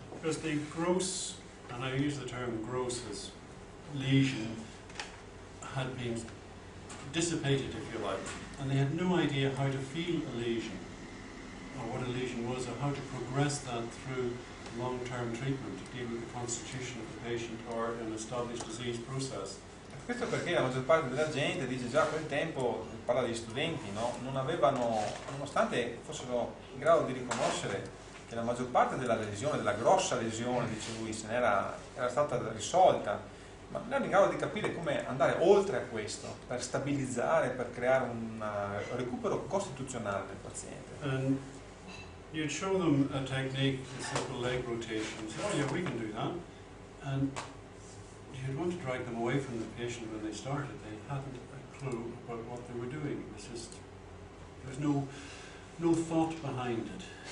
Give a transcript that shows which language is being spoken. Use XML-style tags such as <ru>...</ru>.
<en>Because the gross, and I use the term gross as lesion, had been dissipated, if you like, and they had no idea how to feel a lesion, or what a lesion was, or how to progress that through long-term treatment to deal with the constitution of the patient or an established disease process.</en> <it>Questo perché la maggior parte della gente, dice già a quel tempo, parla degli studenti, no? Non avevano, nonostante fossero in grado di riconoscere che la maggior parte della lesione, della grossa lesione, dice lui, era stata risolta, ma non erano in grado di capire come andare oltre a questo, per stabilizzare, per creare un recupero costituzionale del paziente.</it> <en>And you'd show them a technique, a simple leg rotation, say, oh yeah, we can do that, and you'd want to drag them away from the patient when they started. They hadn't a clue about what they were doing. It was just, there was no thought behind it.</en>